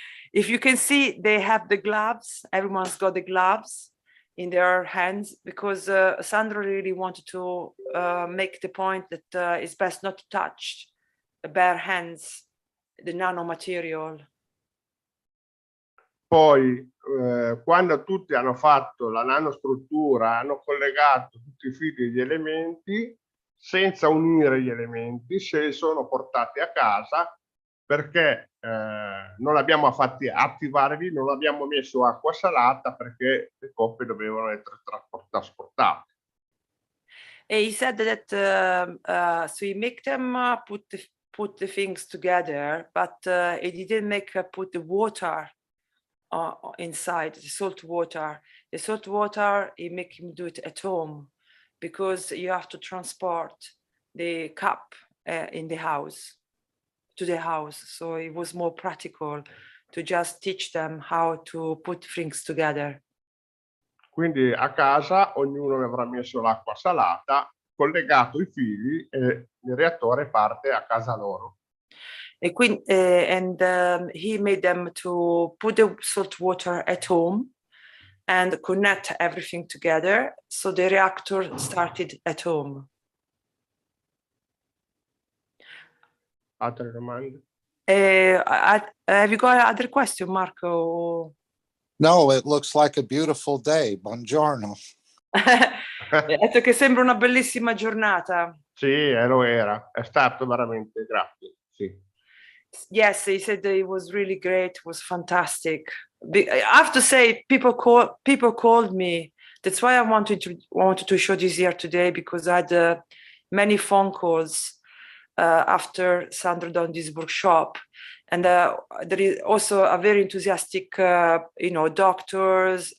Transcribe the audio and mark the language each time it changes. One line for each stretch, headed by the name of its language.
English: If you can see, they have the gloves. Everyone's got the gloves in their hands because Sandro really wanted to make the point that it's best not to touch the bare hands, the nanomaterial.
Italian: Poi quando tutti hanno fatto la nanostruttura, hanno collegato tutti i fili degli elementi senza unire gli elementi, se li sono portati a casa perché non abbiamo fatti attivare lì, non abbiamo messo acqua salata perché le coppe dovevano essere trasportate.
English: And he said that so he make them put put the things together, but he didn't put the water inside, the salt water. The salt water, he make him do it at home, because you have to transport the cup in the house, to the house. So it was more practical to just teach them how to put things together.
Italian: Quindi a casa ognuno avrà messo l'acqua salata, collegato i fili e il reattore parte a casa loro. E quindi,
English: he made them to put the salt water at home and connect everything together. So the reactor started at home.
Italian: Altre domande?
English: Have you got other question, Marco? No, it looks like a beautiful day.
Italian: Buongiorno. Ha detto che sembra una bellissima giornata. Sì, lo era. È stato veramente, grazie. Sì.
English: Yes, he said that it was really great. It was fantastic. I have to say, people called me. That's why I wanted to show this here today, because I had many phone calls after Sandro done this workshop, and there is also a very enthusiastic, doctors.